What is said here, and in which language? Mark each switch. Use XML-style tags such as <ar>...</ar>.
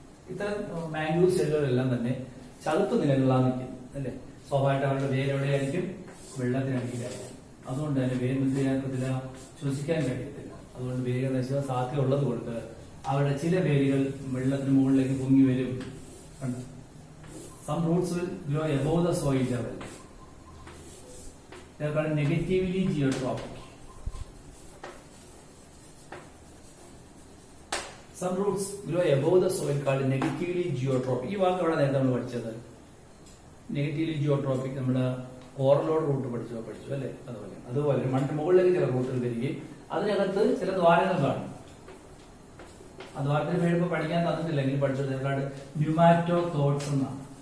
<ml>ഇത്തരം മാംഗ്രൂവ് ചെടികളെല്ലാം തന്നെ ചതുപ്പ് നിലകളിലാണ് നിൽക്കുന്നത് അല്ലെ? സ്വാഭാവികമായിട്ട് അവരുടെ വേര് എവിടെയായിരിക്കും? വെള്ളത്തിനടിയിലായിരിക്കും. അതുകൊണ്ട് തന്നെ വേര് എന്ത് ചെയ്യാൻ പറ്റില്ല? ശ്വസിക്കാൻ കഴിയത്തില്ല. അതുകൊണ്ട് വേരുകൾ നശിക്കാൻ സാധ്യത ഉള്ളത് കൊണ്ട് അവരുടെ ചില വേരുകൾ വെള്ളത്തിന് മുകളിലേക്ക് പൊങ്ങി വരും.</ml> <en>Some roots will grow above the soil level. They are called negatively geotrophic. Some roots grow above the soil called negatively geotrophic.</en> <ml>ഈ വാക്ക് അവിടെ നേരത്തെ നമ്മൾ പഠിച്ചത് നെഗറ്റീവ്ലി ജിയോട്രോപിക്. നമ്മുടെ കോറലോട് റൂട്ട് പഠിച്ചു അല്ലെ? അതുപോലെ മണ്ണിന് മുകളിലേക്ക് ചില റൂട്ടുകൾ വരികയും അതിനകത്ത് ചില ദ്വാരങ്ങൾ കാണും. ആ ദ്വാരത്തിന് പേര് പഠിക്കാൻ തന്നിട്ടില്ലെങ്കിൽ പഠിച്ചത് ഏതാണ്ട് ന്യൂമാറ്റോതോഡ്സ് എന്നാണ്.</ml>